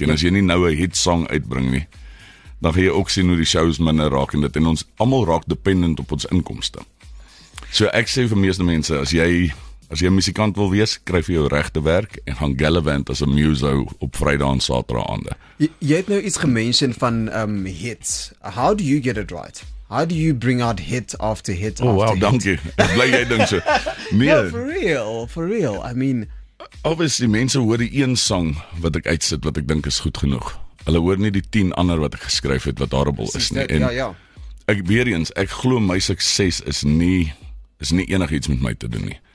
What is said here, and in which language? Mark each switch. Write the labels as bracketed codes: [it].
[af] En as jy nie nou 'n hit song uitbring nie, dan gaan jy ook sien hoe die shows minder raak en dit. En ons almal raak dependent op ons inkomste. So ek sê vir meeste mense, as jy 'n musikant wil wees, kry vir jou regte werk en gaan gallivant as 'n muso op Vrydag en Saterdag aande. Jy het nou iets gemention van hits. [en] How do you get it right? How do you bring out hit after hit after hit? [af] Wow, dankie. Ek bly jy dink so. Nee. [en] Yeah, for real. I mean, [af] obviously mense hoor die een sang wat ek uitsit wat ek dink is goed genoeg. Hulle hoor nie die 10 ander wat ek geskryf het wat horrible is nie. En ek glo my sukses is nie enigiets met my te doen nie.